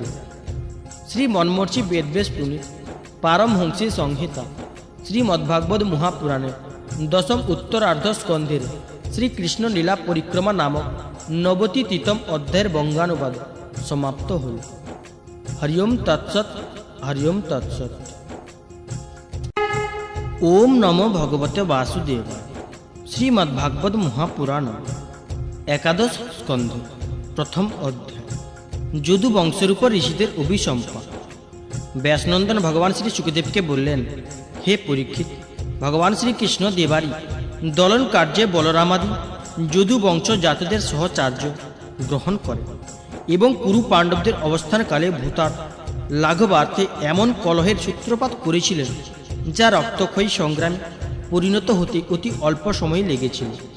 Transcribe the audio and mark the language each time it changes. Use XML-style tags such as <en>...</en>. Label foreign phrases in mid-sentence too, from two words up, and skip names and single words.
<bn>শ্রী মন্মর্ষি বেদব্যাস প্রণীত পারমহংসী সংহিতা শ্রীমদ্ভাগবত মহাপুরাণের দশম উত্তরার্ধ স্কন্ধের শ্রীকৃষ্ণ লীলা পরিক্রমা নামক ৯৯তম অধ্যায়ের বঙ্গানুবাদ সমাপ্ত হল।</bn> <sa>হরিওম তৎসৎ, হরিওম তৎসৎ। ওম নমো ভগবতে বাসুদেবায়।</sa> <bn>শ্রীমদ্ভাগবত মহাপুরাণ একাদশ স্কন্ধ প্রথম অধ্যায়। যদু বংশের উপর ঋষিদের অভিসম্পাদ। ব্যাসনন্দন ভগবান শ্রী সুখদেবকে বললেন, হে পরীক্ষিত, ভগবান শ্রীকৃষ্ণ দেবারী দলন কার্যে বলরামাদি যদু বংশ জাতদের সহচার্য গ্রহণ করে এবং কুরু পাণ্ডবদের অবস্থানকালে ভূতার লাঘবার্থে এমন কলহের সূত্রপাত করেছিলেন যা রক্তক্ষয়ী সংগ্রামে পরিণত হতে অতি অল্প সময় লেগেছিল।</bn>